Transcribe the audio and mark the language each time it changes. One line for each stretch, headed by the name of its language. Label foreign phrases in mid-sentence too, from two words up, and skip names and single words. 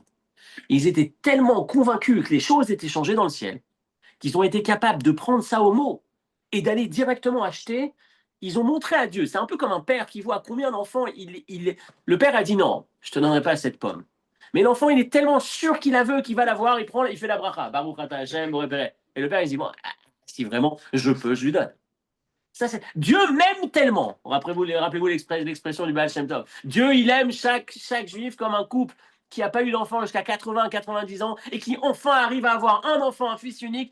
French: Ils étaient tellement convaincus que les choses étaient changées dans le ciel, qu'ils ont été capables de prendre ça au mot et d'aller directement acheter. Ils ont montré à Dieu. C'est un peu comme un père qui voit combien d'enfants le père a dit non, je te donnerai pas cette pomme. Mais l'enfant, il est tellement sûr qu'il la veut, qu'il va la voir, il fait la bracha.
Hebrew: ברוך אתה השם,
French: et le père, il dit, bon, si vraiment je peux, je lui donne. Ça, Dieu m'aime tellement. Rappelez-vous l'expression du Baal Shem Tov. Dieu, il aime chaque juif comme un couple qui n'a pas eu d'enfant jusqu'à 80, 90 ans et qui enfin arrive à avoir un enfant, un fils unique.